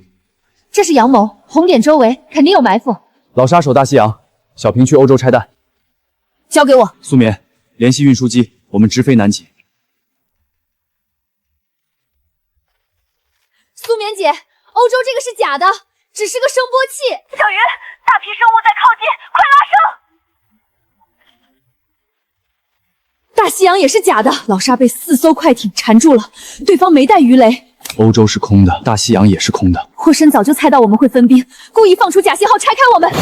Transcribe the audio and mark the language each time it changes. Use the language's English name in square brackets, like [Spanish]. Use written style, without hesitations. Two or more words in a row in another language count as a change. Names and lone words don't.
[Chinese] 這是陽謀，紅點周圍肯定有埋伏。老沙守大西洋，小平去歐洲拆彈。交給我。蘇棉，聯繫運輸機，我們直飛南極。蘇棉姐，歐洲這個是假的，只是個聲波器。小雲，大批生物在靠近，快拉升！大西洋也是假的，老沙被4艘快艇纏住了，對方沒帶魚雷。歐洲是空的，大西洋也是空的。霍申早就猜到我們會分兵，故意放出假信號拆開我們。